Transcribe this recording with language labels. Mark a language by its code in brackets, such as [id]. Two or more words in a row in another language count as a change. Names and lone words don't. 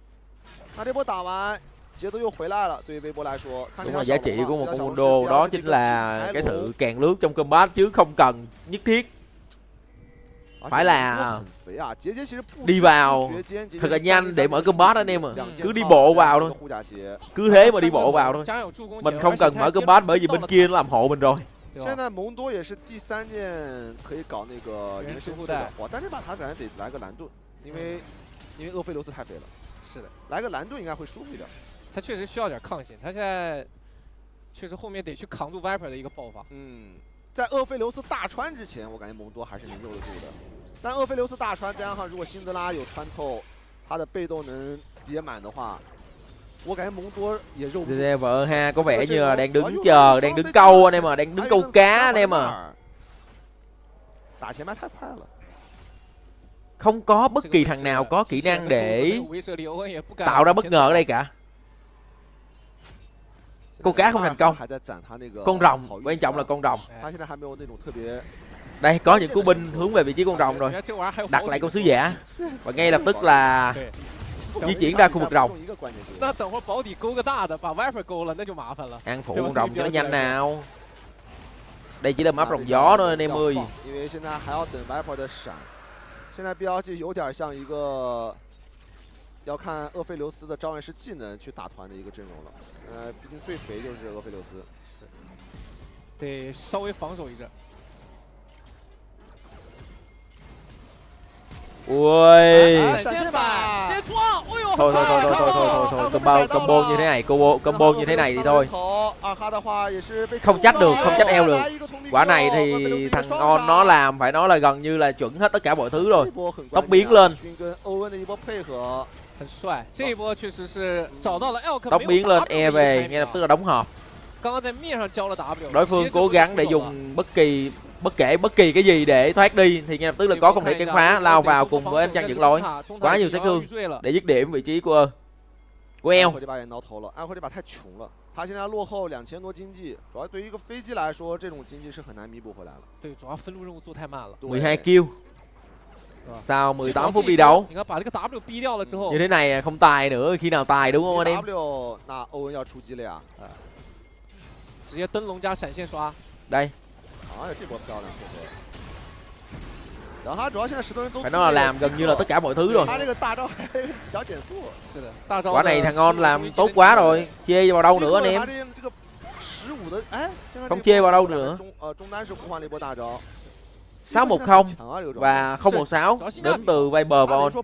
[vi] Đúng là giá trị của một con Mundo đó chính là cái sự càng lướt trong combat chứ không cần nhất thiết phải là đi vào thật là nhanh để mở combat anh em à. Cứ đi bộ vào thôi, cứ thế mà đi bộ vào thôi. Mình không cần mở combat bởi vì bên kia nó làm hộ mình rồi. [zh] 现在蒙多也是第3件可以搞那个原生附带，哇！但是吧，他感觉得来个蓝盾，因为厄斐琉斯太肥了。是的，来个蓝盾应该会舒服一点。他确实需要点抗性，他现在确实后面得去扛住 Viper 的一个爆发。在厄斐琉斯大穿之前，我感觉蒙多还是能肉得住的。但厄斐琉斯大穿，再加上如果辛德拉有穿透，他的被动能叠满的话。 [vi] vợ ha có vẻ như là đang đứng chờ, đang đứng câu anh em à, đang đứng câu cá anh em à. Không có bất kỳ thằng nào có kỹ năng để tạo ra bất ngờ ở đây cả. Câu cá không thành công. Con rồng, quan trọng là con rồng. Đây có những cú binh hướng về vị trí con rồng rồi. Đặt lại con sứ giả. Và ngay lập tức là di chuyển ra khu vực rồng. Ăn phụ con rồng cho nó nhanh nào. Đây chỉ là map rồng gió thôi anh em ơi. [zh] 现在 BLG 有点像一个要看厄斐琉斯的召唤师技能去打团的一个阵容了。毕竟最肥就是厄斐琉斯，是得稍微防守一阵。 [vi] Ui. Thôi combo như thế này, combo như thế này thì thôi. Không trách được, không trách eo được. Quả này thì thằng On nó làm phải nói là gần như là chuẩn hết tất cả mọi thứ rồi. Tóc biến lên. Tóc biến lên, e về, ngay lập tức là đóng hộp. Đối phương cố gắng để dùng bất kể cái gì để thoát đi thì ngay lập tức là có không thể cản phá, lao vào cùng với anh Trăng dẫn lối. Quá nhiều sát thương để dứt điểm vị trí của eo. [zh] 他现在落后2000多经济，主要对于一个飞机来说，这种经济是很难弥补回来了。对，主要分路任务做太慢了。 [vi] 12 kill. Sau 18 phút đi đấu. Như thế này không tài nữa, khi nào tài đúng không anh em? [zh] 那欧文要出击了呀！直接灯笼加闪现刷。 [vi] đây. [zh] 哎呀，这波漂亮，确实。然后他主要现在10多人都 [vi] phải nói là làm gần như là tất cả mọi thứ rồi. Quả này thằng On làm tốt quá rồi, chê vào đâu nữa anh em? Không chê vào đâu nữa. 610 và 016 đến từ Viper và On.